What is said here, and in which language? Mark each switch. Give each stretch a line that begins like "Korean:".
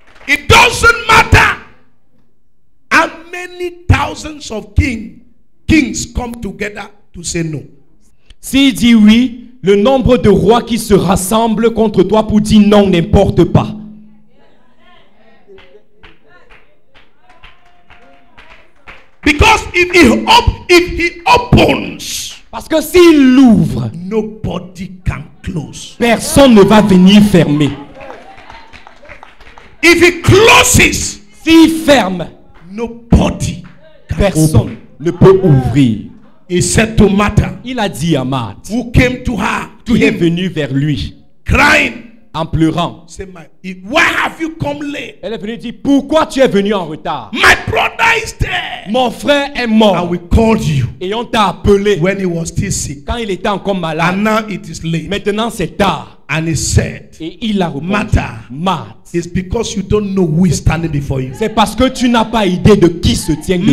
English: It doesn't matter how many thousands of kings come together to say no.
French: s'il dit oui, le nombre de rois qui se rassemblent contre toi pour dire non n'importe pas.
English: Because if he opens,
French: Parce que s'il l'ouvre,
English: nobody can close.
French: personne ne va venir fermer.
English: If he closes,
French: S'il ferme,
English: nobody can open.
French: personne ne peut ouvrir.
English: He said to Martha,
French: Il a dit à Marthe,
English: who came to her, to
French: qui est
English: him,
French: venu vers lui
English: crying,
French: en pleurant.
English: say, why have you come late?
French: Elle est venue dire, pourquoi tu es venu en retard?
English: My brother is there.
French: Mon frère est
English: And
French: mort.
English: we called you
French: Et on t'a appelé
English: when he was still sick.
French: quand il était encore malade.
English: And now it is late.
French: Maintenant c'est tard.
English: And he said,
French: Et il a répondu,
English: Martha,
French: Marthe,
English: it's because you don't know who is standing before you.
French: c'est parce que tu n'as pas idée de qui se tient devant